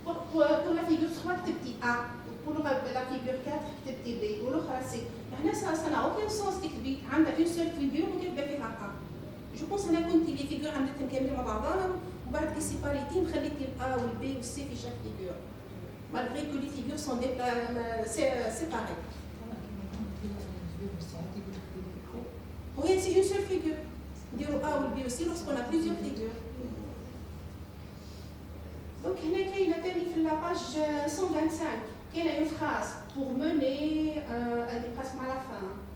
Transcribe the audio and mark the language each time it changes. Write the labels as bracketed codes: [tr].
[fr] Pour la figure 3, c'est petit A. Pour la figure 4, c'est petit B. [ar] والأخرى C. [fr] يعني ça n'a aucun sens تكتبي عندها une seule figure وكتبي فيها A. [ar] Je pense أنا كنت les figures عندها كاملين مع بعضهم وبعد كي سيباريتي خليتي الA والB والC في chaque figure. [fr] Malgré que les figures sont séparées. Oui, c'est une seule figure. Dire A ou B aussi lorsqu'on a plusieurs figures. Donc, il y a la page 125, il y a une phrase pour mener presque à la fin.